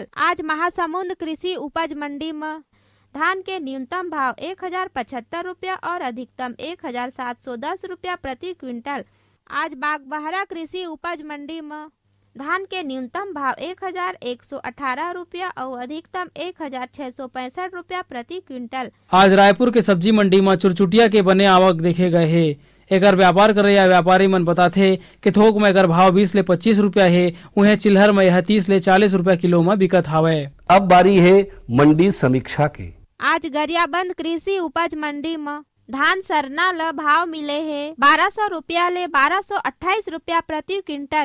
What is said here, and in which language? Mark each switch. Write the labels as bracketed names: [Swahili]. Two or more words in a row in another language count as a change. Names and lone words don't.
[Chhattisgarhi] आज महासमुंद कृषि उपज मंडी में धान के न्यूनतम भाव 1075 रुपया और अधिकतम 1710 रुपया प्रति क्विंटल। आज बागबहरा कृषि उपज मंडी में धान के न्यूनतम भाव 1118 रुपया और अधिकतम 1665 रुपया प्रति क्विंटल। आज रायपुर के सब्जी मंडी में चुरचुटिया के बने आवक देखे गए है। एकर व्यापार करे या व्यापारी मन बताथे कि थोक में एकर भाव 20 ले 25 रुपया है, उन्हें चिल्हर में यह 30 ले 40 रुपया किलो में बिकत हावे। अब बारी है मंडी समीक्षा के। आज गरियाबंद कृषि उपज मंडी में धान सरना ल भाव मिले है 1200 रुपया ले 1228 रुपया प्रति क्विंटल।